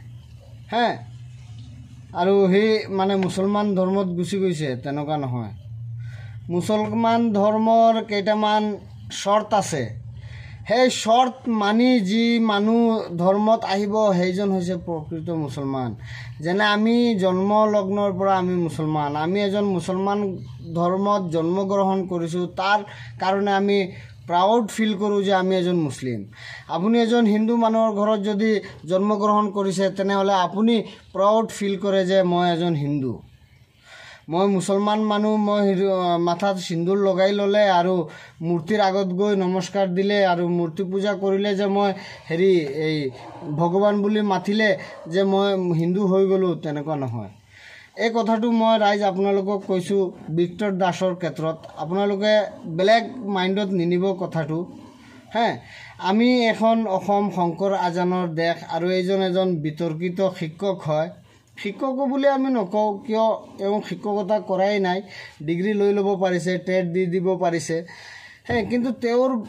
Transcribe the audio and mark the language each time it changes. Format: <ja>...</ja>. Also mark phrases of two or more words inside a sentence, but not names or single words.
<as>আৰু হি মানে মুছলমান ধৰ্মত গুছি গৈছে তেনেকুৱা নহয় মুছলমান ধৰ্মৰ কেইটামান শৰ্ত আছে সেই শৰ্ত মানি যি মানুহ ধৰ্মত আহিব সেইজন হৈছে প্ৰকৃত মুছলমান যেনে আমি জন্ম লগ্নৰ পৰা আমি মুছলমান আমি এজন মুছলমান ধৰ্মত জন্মগ্ৰহণ কৰিছো তাৰ কাৰণে আমি</as> <en>proud feel</en> <as>কৰোঁ যে আমি এজন মুছলিম আপুনি এজন হিন্দু মানুহৰ ঘৰত যদি জন্মগ্ৰহণ কৰিছে তেনেহলে আপুনি</as> <en>proud feel</en> <as>কৰে যে মই এজন হিন্দু মই মুছলমান মানুহ মই মাথাত সিন্দুৰ লগাই ললে আৰু মূৰ্তিৰ আগত গৈ নমস্কাৰ দিলে আৰু মূৰ্তি পূজা কৰিলে যে মই হেৰি এ ভগৱান বুলি মাতিলে যে মই হিন্দু হৈ গলো তেনেকুৱা নহয় এই কথাটো মই ৰাইজ আপোনালোকক কৈছো ভিক্টৰ দাসৰ ক্ষেত্ৰত আপোনালোকে</as> <en>black mindত</en> <as>নিনিব কথাটো আমি এখন অসম শংকৰ আজানৰ দেশ আৰু এজন বিতৰ্কিত শিক্ষক হয় শিক্ষক বুলি আমি নকও কিয় এও শিক্ষকতা কৰাই নাই ডিগ্ৰী লৈ লব পাৰিছে টেট দি দিব পাৰিছে কিন্তু তেওঁৰ</as>